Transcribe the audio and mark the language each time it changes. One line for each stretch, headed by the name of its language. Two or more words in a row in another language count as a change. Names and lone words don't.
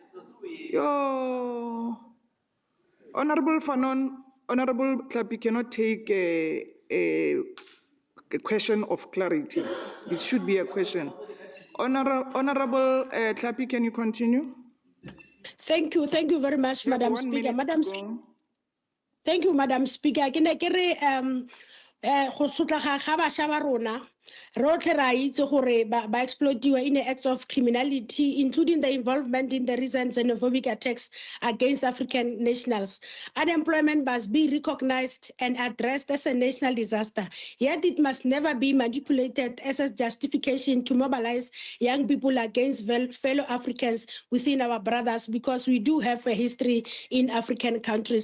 English: Yo, Honorable Fanon, Honorable Klapi cannot take a question of clarity. It should be a question. Honorable Klapi, can you continue? Thank you very much, Madam Speaker. Thank you, Madam Speaker.
Tswana: Ke ne ke re go sotlaga ga bašwa ba rona rotlhe ra itse gore ba exploitiwa
English: in acts of criminality, including the involvement in the recent xenophobic attacks against African nationals. Unemployment must be recognized and addressed as a national disaster, yet it must never be manipulated as a justification to mobilize young people against fellow Africans within our brothers, because we do have a history in African countries.